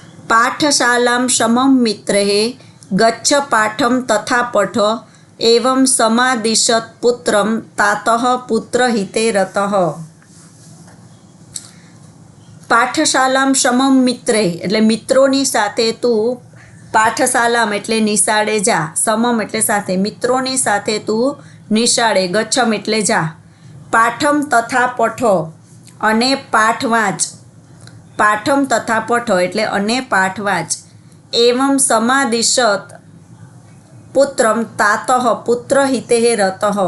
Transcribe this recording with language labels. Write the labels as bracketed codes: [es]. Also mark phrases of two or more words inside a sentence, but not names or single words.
[sa] पाठशालां समं मित्रैः गच्छ पाठं तथा पठ एवं समादिशत पुत्रं तातः पुत्रहिते रतः। पाठशालाम् समम् मित्रैः [gu] એટલે મિત્રોની સાથે તું પાઠશાલામ એટલે નિશાળે જા, સમમ એટલે સાથે, મિત્રોની સાથે તું નિશાળે, ગચ્છમ એટલે જા, [sa] पाठम् तथा पठ [gu] અને પાઠ વાંચ, [sa] पाठम् तथा पठ [gu] એટલે અને પાઠ વાંચ, [sa] एवम् समादिशत् पुत्रम् तातः पुत्र हिते रतः,